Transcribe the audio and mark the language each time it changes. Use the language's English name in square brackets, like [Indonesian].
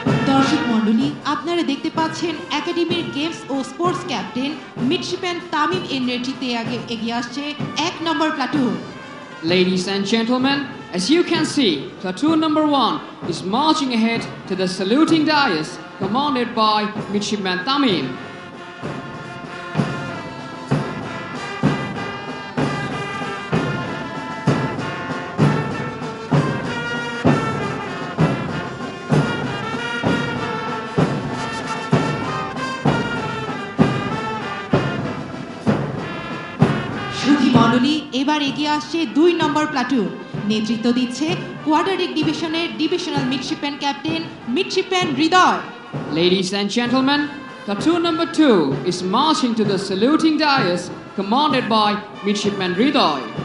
[Bangla] দর্শক মণ্ডলী আপনারা দেখতে পাচ্ছেন একাডেমির গেমস ও স্পোর্টস ক্যাপ্টেন মিডশিপম্যান তামিম এর নেতৃত্বে এগিয়ে আসছে 1 নম্বর platoon [English] Ladies and gentlemen, as you can see, platoon number 1 is marching ahead to the saluting dais commanded by Midshipman Tamim. [Bangla] সুধী মণ্ডলী এবার এগিয়ে আসছে 2 নম্বর প্লাটুন নেতৃত্ব দিচ্ছে কোয়াড্রাটিক ডিভিশনের divisional midshipman captain midshipman Hridoy [English] Ladies and gentlemen, platoon number 2 is marching to the saluting dais commanded by Midshipman Hridoy.